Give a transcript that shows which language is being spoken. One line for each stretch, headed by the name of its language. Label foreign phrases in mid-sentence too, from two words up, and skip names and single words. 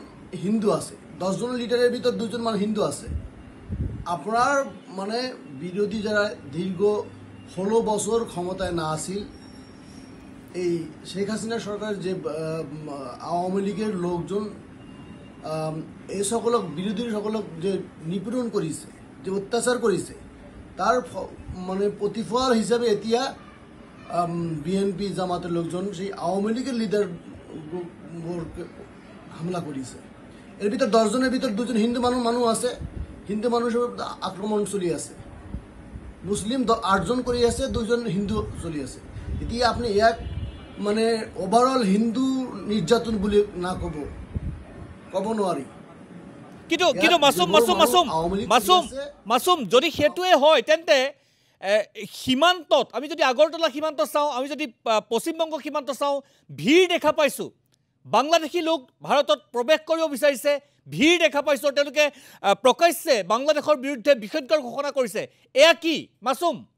Bangla: হিন্দু আছে 10 জন লিডারের ভিতর 2 জন মান হিন্দু আছে আপনার মানে বিরোধী যারা দীর্ঘ 16 বছর ক্ষমতায় না আছিল এই শেখ হাসিনা সরকার যে আওয়ামী লীগের লোকজন এই সকলক বিরোধী সকলক যে নিপীড়ন করেছে যে অত্যাচার করেছে তার মানে প্রতিফল হিসাবে এতিয়া বিএনপি জামাতের লোকজন সেই আওয়ামী লীগের লিডার হামলা করেছে এর ভিতর 10 জনের ভিতর 2 জন হিন্দু মানুষ আছে হিন্দু মানুষের আক্রমণ চলি আছে মুসলিম 8 জন করে আছে 2 জন হিন্দু চলি আছে এতিয়া আপনি এক মানে ওভারঅল হিন্দু নির্যাতন বলে না কব নোৱাৰি
Assamese: কিন্তু মাসুম যদি সেতুৱে হয় তেন্তে সীমান্তত আমি যদি আগৰতলা সীমান্ত চাওঁ আমি যদি পশ্চিমবংগ সীমান্ত চাওঁ ভিৰ দেখা পাইছোঁ বাংলাদেশী লোক ভাৰতত প্ৰৱেশ কৰিব বিচাৰিছে ভিৰ দেখা পাইছোঁ তেওঁলোকে প্ৰকাশ্যে বাংলাদেশৰ বিৰুদ্ধে বিষেধৰ ঘোষণা কৰিছে এয়া কি মাসুম